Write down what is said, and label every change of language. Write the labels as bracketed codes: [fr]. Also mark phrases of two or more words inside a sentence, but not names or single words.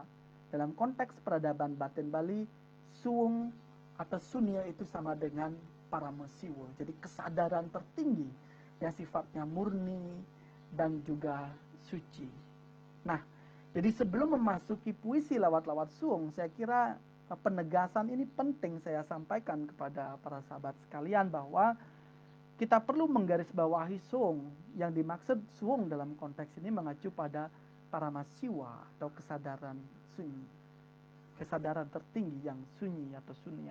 [id] Dalam konteks peradaban batin Bali, suung atau sunya itu sama dengan paramasiwa. Jadi kesadaran tertinggi yang sifatnya murni dan juga suci. Nah, jadi sebelum memasuki puisi lawat-lawat suung, saya kira penegasan ini penting saya sampaikan kepada para sahabat sekalian bahwa kita perlu menggarisbawahi suung. Yang dimaksud suung dalam konteks ini mengacu pada paramasiwa atau kesadaran sunyi. Kesadaran tertinggi yang sunyi atau sunya.